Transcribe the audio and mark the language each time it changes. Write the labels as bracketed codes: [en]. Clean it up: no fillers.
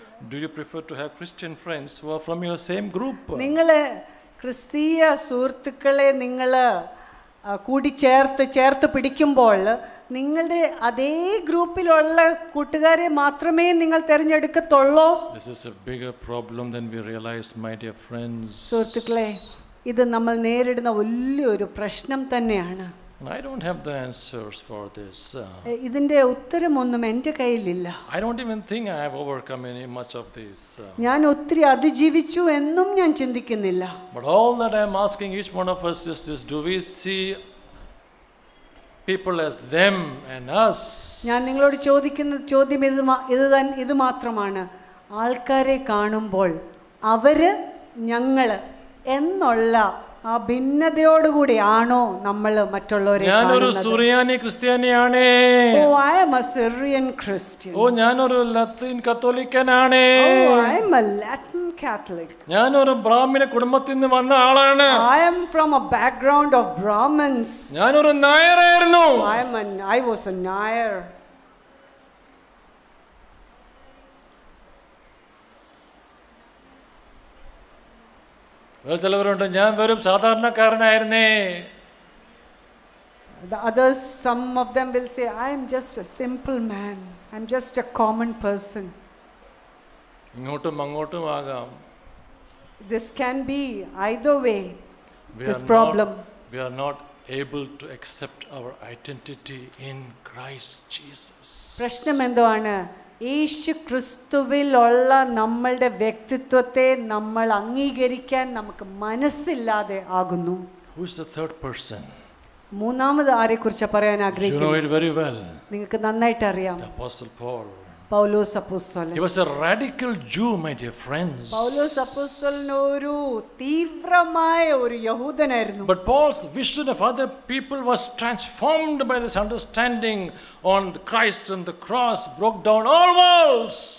[en] Do you prefer to have Christian friends who are from your same group? [ml] നിങ്ങളെ ക്രിസ്തീയ സുഹൃത്തുക്കളെ നിങ്ങൾ കൂടി ചേർത്ത് പിടിക്കുമ്പോൾ നിങ്ങളുടെ അതേ ഗ്രൂപ്പിലുള്ള കൂട്ടുകാരെ മാത്രമേ നിങ്ങൾ തിരഞ്ഞെടുക്കത്തുള്ളൂ. [en] This is a bigger problem than we realize, my dear friends. [ml] സുഹൃത്തുക്കളെ, ഇത് നമ്മൾ നേരിടുന്ന വലിയൊരു പ്രശ്നം തന്നെയാണ്. [en] I don't have the answers for this. [ml] ഇതിന്റെ ഉത്തരമൊന്നും എൻ്റെ കയ്യിലില്ല. [en] I don't even think I have overcome any much of this. [ml] ഞാൻ ഒത്തിരി അതിജീവിച്ചു എന്നും ഞാൻ ചിന്തിക്കുന്നില്ല. [en] But all that I am asking each one of us is this: do we see people as them and us? [ml] ഞാൻ നിങ്ങളോട് ചോദിക്കുന്ന ചോദ്യം ഇത് മാത്രമാണ്. ആൾക്കാരെ കാണുമ്പോൾ അവര് ഞങ്ങള് എന്നുള്ള ആ ഭിന്നതയോടുകൂടി ആണോ നമ്മൾ മറ്റുള്ളവരെ ഞാനൊരു സുറിയാനി ക്രിസ്ത്യാനിയാണ്. [en] Oh, I am a Syrian Christian. [ml] ഓ, ഞാനൊരു ലത്തീൻ കത്തോലിക്കനാണ്. [en] Oh, I am a Latin Catholic. [ml] ഞാനൊരു ബ്രാഹ്മണ കുടുംബത്തിൽ നിന്ന് വന്ന ആളാണ്. [en] I am from a background of Brahmins. [ml] ഞാനൊരു നായരായിരുന്നു. [en] I was a Nair. [ml] ചിലവരുണ്ട്, ഞാൻ വെറും സാധാരണക്കാരനായിരുന്നേ. [en] The others, some of them will say, I am just a simple man. I am just a common person. [ml] ഇങ്ങോട്ടും അങ്ങോട്ടും ആകാം. [en] This can be either way. This problem. We are not able to accept our identity in Christ Jesus. [ml] പ്രശ്നം എന്താണ്? യേശു ക്രിസ്തുവിലുള്ള നമ്മളുടെ വ്യക്തിത്വത്തെ നമ്മൾ അംഗീകരിക്കാൻ നമുക്ക് മനസ്സില്ലാതെ ആകുന്നു. [en] Who is the third person? [ml] മൂന്നാമത് ആരെക്കുറിച്ച് പറയാൻ ആഗ്രഹിക്കുന്നു? [en] You know it very well. [ml] നിങ്ങൾക്ക് നന്നായിട്ട് അറിയാം. [en] The Apostle Paul. [ml] പൗലോസ് അപ്പോസ്തലൻ. [en] He was a radical Jew, my dear friends. [ml] പൗലോസ് അപ്പോസ്തലൻ ഒരു തീവ്രമായ ഒരു യഹൂദനായിരുന്നു. [en] But Paul's vision of other people was transformed by this understanding on Christ and the cross, broke down all walls.